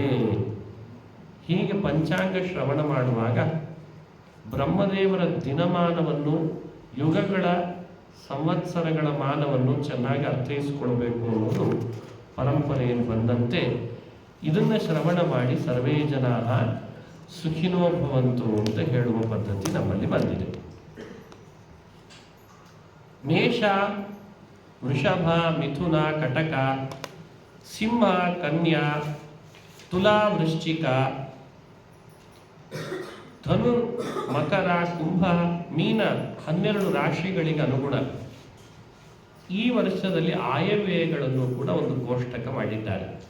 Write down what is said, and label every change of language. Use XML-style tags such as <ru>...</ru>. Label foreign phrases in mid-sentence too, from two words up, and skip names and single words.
<kn>ಹೀಗೆ ಪಂಚಾಂಗ ಶ್ರವಣ ಮಾಡುವಾಗ ಬ್ರಹ್ಮದೇವರ ದಿನಮಾನವನ್ನು, ಯುಗಗಳ ಸಂವತ್ಸರಗಳ ಮಾನವನ್ನು ಚೆನ್ನಾಗಿ ಅರ್ಥೈಸಿಕೊಳ್ಬೇಕು ಅನ್ನೋದು ಪರಂಪರೆಯನ್ನು ಬಂದಂತೆ ಇದನ್ನು ಶ್ರವಣ ಮಾಡಿ</kn> <sa>ಸರ್ವೇ ಜನಾಃ ಸುಖಿನೋ ಭವಂತು</sa> <kn>ಅಂತ ಹೇಳುವ ಪದ್ಧತಿ ನಮ್ಮಲ್ಲಿ ಬಂದಿದೆ. ಮೇಷ, ವೃಷಭ, ಮಿಥುನ, ಕಟಕ, ಸಿಂಹ, ಕನ್ಯಾ, ತುಲಾ, ವೃಶ್ಚಿಕ, ಧನು, ಮಕರ, ಕುಂಭ, ಮೀನ 12 ರಾಶಿಗಳಿಗೆ ಅನುಗುಣ ಈ ವರ್ಷದಲ್ಲಿ ಆಯವ್ಯಯಗಳನ್ನು ಕೂಡ ಒಂದು ಕೋಷ್ಟಕ ಮಾಡಿದ್ದಾರೆ.</kn>